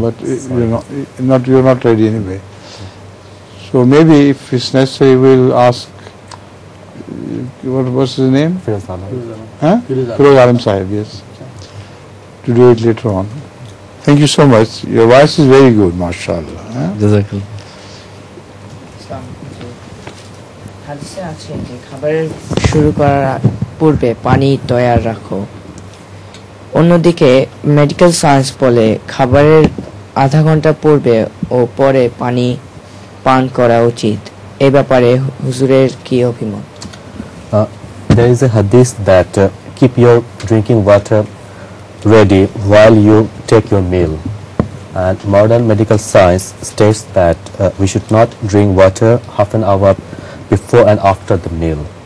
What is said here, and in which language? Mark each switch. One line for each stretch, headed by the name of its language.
English: But you're not ready anyway. So maybe if it's necessary, we'll ask. What's his name? Firoz Alam Sahib. Yes. To do it later on. Thank you so much. Your voice is very good, mashallah. Jazakallah.
Bangla: হাদিসে আছে যে খাবারের শুরু করার পূর্বে পানি তৈয়ার রাখো। অন্যদিকে মেডিকেল সায়েন্স বলে খাবারের আধা ঘন্টা পূর্বে ও পরে পানি পান করা উচিত। এই ব্যাপারে হুজুরের কি অভিমত?
English: There is a hadith that keep your drinking water ready while you take your meal. And modern medical science states that we should not drink water half an hour before and after the meal.